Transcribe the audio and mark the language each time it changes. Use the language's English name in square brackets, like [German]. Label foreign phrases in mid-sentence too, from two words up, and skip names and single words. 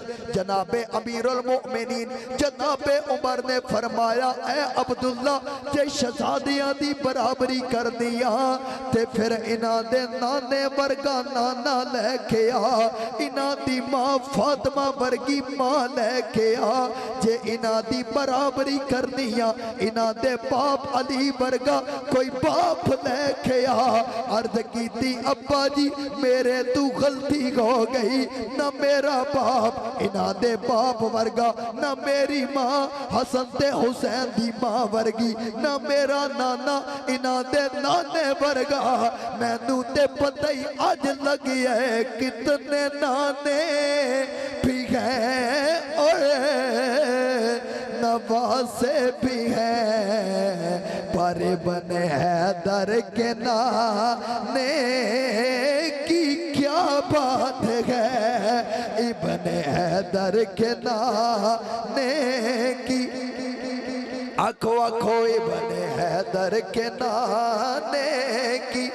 [Punjabi] جناب امیر المؤمنین جناب عمر نے فرمایا اے عبداللہ جے شہزادیاں دی برابری کر دیا تے پھر انہاں دے نانے ورگا نانا لے کے آ، انہاں دی ماں فاطمہ ورگی ماں لے کے آ، جے انہاں دی برابری کرنیاں انہاں دے باپ علی ورگا کوئی باپ لے کے آ۔ عرض کیتی ابا جی میرے تو غلطی ہو گئی، نہ میرا باپ انہاں دے باپ ورگا، نہ میری ماں حسن تے حسین دی ماں ورگی، نہ میرا نانا انہاں دے نانے ورگا، میں نو تے پتہ ہی آج لگی ہے کتنے نانے بھی ہیں اور [Urdu] نواسے بھی ہیں، پر ابن حیدر کے نانے کی کیا بات ہے، ابن حیدر کے نانے کی آنکھو ابن حیدر کے نانے کی۔